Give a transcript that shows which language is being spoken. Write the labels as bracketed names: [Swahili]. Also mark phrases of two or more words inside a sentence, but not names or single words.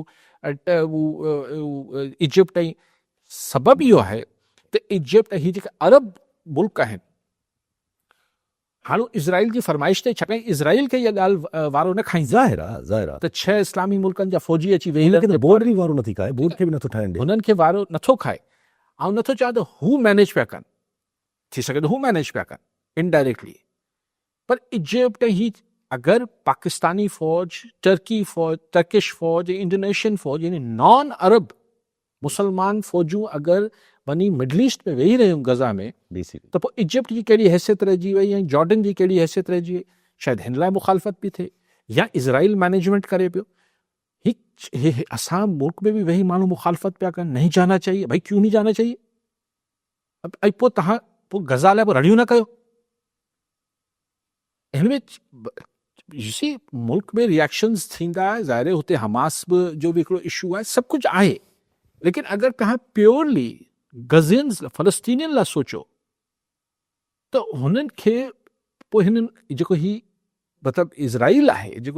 [Sindhi] इजिप्ट ऐं सबबु इहो आहे त इजिप्ट ऐं हीअ जेके अरब मुल्क आहिनि हाणे इज़राइल जी फरमाइश ते छाकाणि इज़राइल खे इहा ॻाल्हि वारो न खाईंदा ज़ाहिर आहे त 6 इस्लामी मुल्कनि जा फ़ौजी अची वेही बोर्ड बि वारो नथी खाए बोर्ड खे बि नथो ठाहिण ॾे हुननि खे वारो नथो खाए ऐं नथो चाहे त हू मैनेज पिया कनि थी सघे त हू मैनेज पिया कनि इनडायरेक्टली पर इजिप्ट ही अगरि पाकिस्तानी फ़ौज टर्किश फ़ौज इंडोनेशियन फ़ौज यानी नॉन अरब मुसलमान फ़ौजूं अगरि वञी मिडल ईस्ट में वेही रहियूं गज़ा में त पोइ इजिप्ट जी कहिड़ी हैसियत रहिजी वई ऐं जॉर्डन जी कहिड़ी हैसियत रहिजी वई शायदि हिन लाइ मुखालफ़त बि थिए या इज़राइल मैनेजमेंट करे पियो ही असां मुल्क में भी वही माण्हू मुखालफ़त पिया कनि [Urdu] نہیں جانا چاہیے بھائی کیوں نہیں جانا چاہیے [Sindhi] ऐं पोइ तव्हां पोइ गज़ा लाइ पोइ रड़ियूं न कयो हिन में सी मुल्क में रिएक्शंस थींदा [Urdu] ظاہر ہے [Sindhi] हुते हमास बि जो बि हिकिड़ो इशू आहे सभु कुझु आहे लेकिन अगरि तव्हां प्योरली गज़ियन्स फ़लस्तीनियुनि लाइ सोचो त हुननि खे पोइ हिननि जेको ही मतिलबु इज़राइल आहे जेको